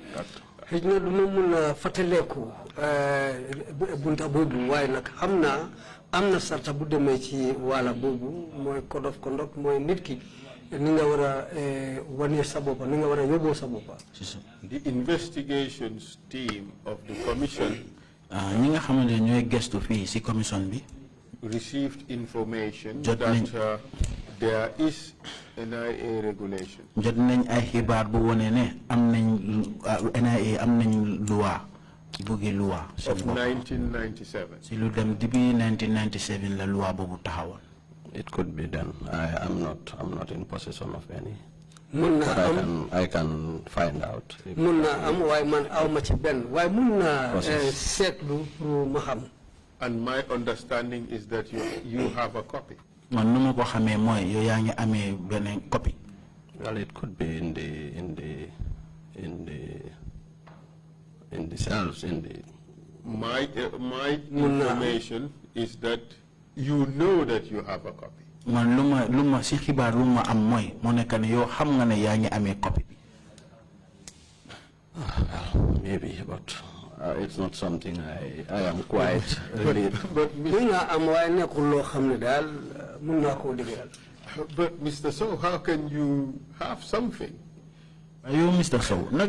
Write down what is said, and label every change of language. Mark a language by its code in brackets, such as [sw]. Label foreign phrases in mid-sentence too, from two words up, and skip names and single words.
[wo] Xëy na du ma mun a fàttaleeku bunta boobu waaye nag xam naa am na sarta bu demee ci wàlla boobu mooy [en] code of conduct [wo] mooy nit ki ni nga war a wane sa boppa ni nga war a yóbboo sa boppa. [en] The investigations team of the commission [wo] ñi nga xamante ne ñooy gestu fii si commission bi [en] received information that there is NIA regulation. [wo] Jot nañ ay xibaar bu wone ne am nañ NIA am nañ loi bugi loi [en] of 1997. [wo] si lu dem depuis 1997 [fr] la loi [wo] boobu taxawoon. [en] It could be done. I'm not in possession of any. [wo] Mun [en] But [wo] am [en] I can find out. [wo] mun am waaye man aw ma ci benn waaye mun naa seetlu pour ma xam. [en] And my understanding is that you have a copy. [wo] Man nu ma ko xamee mooy yow yaa ngi amee beneen copy. [en] Well, it could be in the cells in the. My information is that you know that you have a copy. [wo] Man luma si xibaar lu ma am mooy mu nekk ne yow xam nga ne yaa ngi amee copy bi. [en] Maybe, but it's not something I am quite really. But Mr. Sowe, how can you have something? You, Mr. Sowe,